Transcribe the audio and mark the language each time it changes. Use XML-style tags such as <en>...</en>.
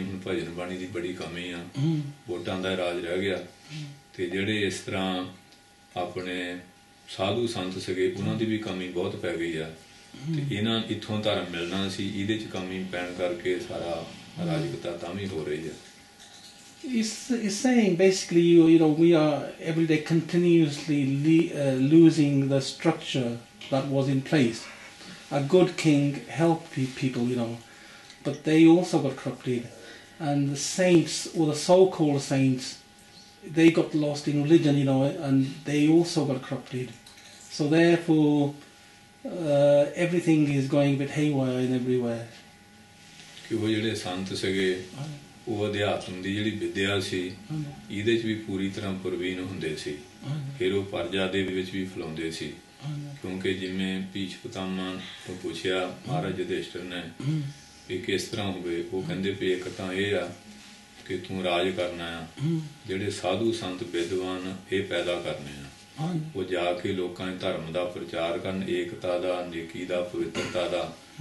<pa>ਹੁਣ ਭਜਨ ਬਾਣੀ ਦੀ ਬੜੀ ਕਮੀ ਆ, ਵੋਟਾਂ ਦਾ ਰਾਜ ਰਹਿ ਗਿਆ. ਤੇ ਜਿਹੜੇ ਇਸ ਤਰ੍ਹਾਂ ਆਪਣੇ ਸਾਧੂ ਸੰਤ ਸੀਗੇ ਉਹਨਾਂ ਦੀ ਵੀ ਕਮੀ ਬਹੁਤ ਪੈ ਗਈ ਆ. ਤੇ ਇੱਥੋਂ ਧਰਮ ਮਿਲਣਾ ਸੀ, ਇਹਦੇ 'ਚ ਕਮੀ ਪੈਣ ਕਰਕੇ ਸਾਰਾ ਅਰਾਜਕਤਾ ਤਾਂ ਵੀ ਹੋ ਰਹੀ ਹੈ.</pa> <en>He's saying basically, you know, we are every day continuously losing the structure that was in place. A good king helped people, you know, but they also got corrupted. And the saints, or the so-called saints, they got lost in religion, you know, and they also got corrupted. So therefore, everything is going a bit haywire in everywhere.</en> <pa>ਕਿ ਉਹ ਜਿਹੜੇ ਸੰਤ ਸੀਗੇ ਉਹ ਅਧਿਆਤਮ ਦੀ ਜਿਹੜੀ ਵਿਦਿਆ ਸੀ ਇਹਦੇ 'ਚ ਵੀ ਪੂਰੀ ਤਰ੍ਹਾਂ ਪ੍ਰਵੀਨ ਹੁੰਦੇ ਸੀ. ਫਿਰ ਉਹ ਪਰਜਾ ਦੇ ਵਿੱਚ ਵੀ ਫੈਲਾਉਂਦੇ ਸੀ. ਕਿਉਂਕਿ ਜਿਵੇਂ ਭੀਸ਼ ਪਿਤਾਮਾ ਤੋਂ ਪੁੱਛਿਆ ਮਹਾਰਾਜ ਯੁਧਿਸ਼ਠਿਰ ਨੇ ਵੀ ਕਿਸ ਤਰ੍ਹਾਂ ਹੋਵੇ, ਉਹ ਕਹਿੰਦੇ ਵੀ ਇੱਕ ਤਾਂ ਇਹ ਆ ਕਿ ਤੂੰ ਰਾਜ ਕਰਨਾ ਆ, ਜਿਹੜੇ ਸਾਧੂ ਸੰਤ ਵਿਦਵਾਨ ਇਹ ਪੈਦਾ ਕਰਨੇ ਆ, ਉਹ ਜਾ ਕੇ ਲੋਕਾਂ ਦੇ ਧਰਮ ਦਾ ਪ੍ਰਚਾਰ ਕਰਨ, ਏਕਤਾ ਦਾ, ਨੇਕੀ ਦਾ, ਪਵਿੱਤਰਤਾ ਦਾ.</pa>